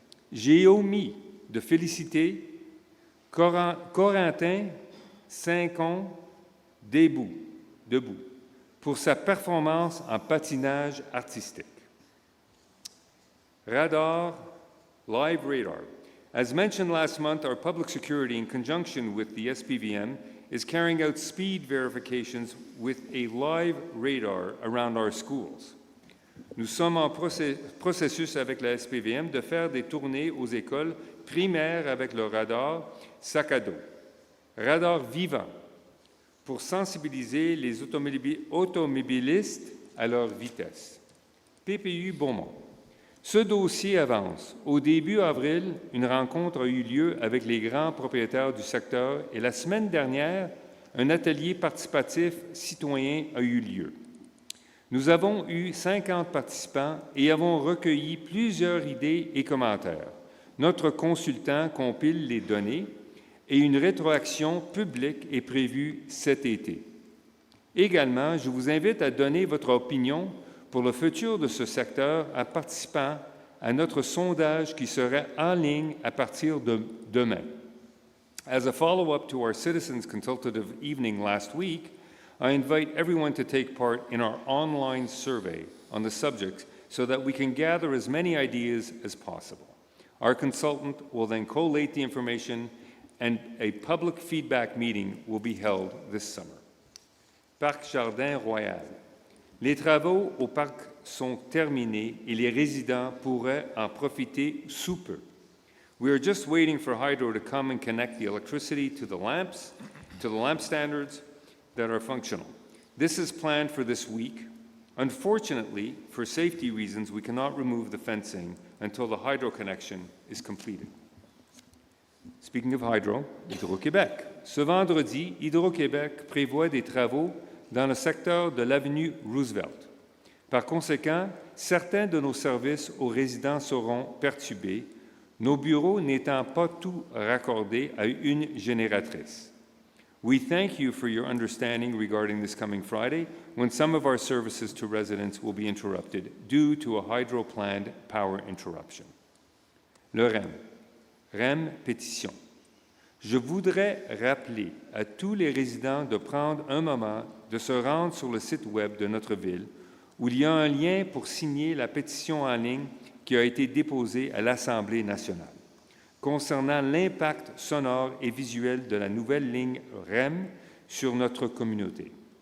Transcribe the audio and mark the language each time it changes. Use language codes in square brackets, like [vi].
[fr] J'ai omis de féliciter Corentin Saint-Con debout, pour sa performance en patinage artistique. [en] Radar, live radar. As mentioned last month, our public security, in conjunction with the SPVM, is carrying out speed verifications with a live radar around our schools. [fr] Nous sommes en processus avec la SPVM de faire des tournées aux écoles primaires avec le radar sac à dos, radar vivant, pour sensibiliser les automobilistes à leur vitesse. PPU Beaumont. Ce dossier avance. Au début avril, une rencontre a eu lieu avec les grands propriétaires du secteur et la semaine dernière, un atelier participatif citoyen a eu lieu. Nous avons eu 50 participants et avons recueilli plusieurs idées et commentaires. Notre consultant compile les données et une rétroaction publique est prévue cet été. Également, je vous invite à donner votre opinion pour le futur de ce secteur en participant à notre sondage qui sera en ligne à partir de demain. [en] As a follow-up to our citizens consultative evening last week, I invite everyone to take part in our online survey on the subject so that we can gather as many ideas as possible. Our consultant will then collate the information and a public feedback meeting will be held this summer. [fr] Parc Jardin Royal. Les travaux au parc sont terminés et les résidents pourraient en profiter sous peu. [en] We are just waiting for Hydro to come and connect the electricity to the lamp standards that are functional. This is planned for this week. Unfortunately, for safety reasons, we cannot remove the fencing until the Hydro connection is completed. Speaking of Hydro, Hydro-Québec. [fr] Ce vendredi, Hydro-Québec prévoit des travaux dans le secteur de l'avenue Roosevelt. Par conséquent, certains de nos services aux résidents seront perturbés, nos bureaux n'étant pas tous raccordés à une génératrice. [en] We thank you for your understanding regarding this coming Friday, when some of our services to residents will be interrupted due to a hydro-planned power interruption. [fr] Le REM. REM pétition. Je voudrais rappeler à tous les résidents de prendre un moment de se rendre sur le site web de notre ville, où il y a un lien pour signer la pétition en ligne qui a été déposée à l'Assemblée nationale concernant l'impact sonore et visuel de la nouvelle ligne REM sur notre communauté.